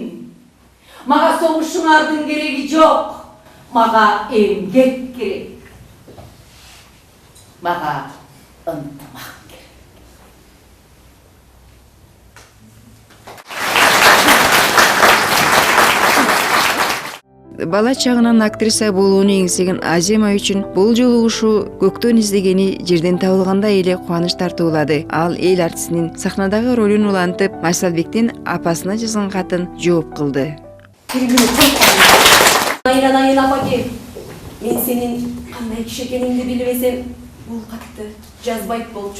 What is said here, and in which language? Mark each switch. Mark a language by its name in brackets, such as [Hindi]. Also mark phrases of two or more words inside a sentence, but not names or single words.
[Kazakh] Маға соғышыңардың керегі жоқ. Маға емгек керек. Маға ынтымақ. [Kyrgyz] Бала чагынан актриса болууну эңсеген Азема үчүн бул жолу ушул көктөн издегени жерден табылгандай эле кубаныч тартуулады. Ал эл артистинин сахнадагы ролун улантып, Майсалбектин апасына жазган катын жооп кылды. Айран апаке, мен сенин кандай киши экениңди билбесем, бул катты жазбайт болчу.